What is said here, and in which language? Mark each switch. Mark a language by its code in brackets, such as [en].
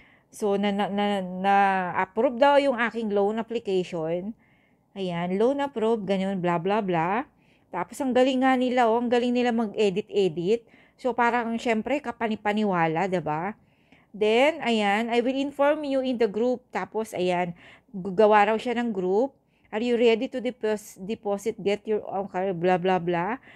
[tl] So, na-approve daw yung aking loan application. Ayan, [en] loan approved, [tl] ganyan, bla bla bla. Tapos, ang galing nga nila, ang galing nila mag-edit. So, parang, syempre, kapanipaniwala, diba? [en] Then, ayan, I will inform you in the group. [tl] Tapos, ayan, gagawa raw siya ng group. [en] Are you ready to deposit, get your own car, blah, blah, blah.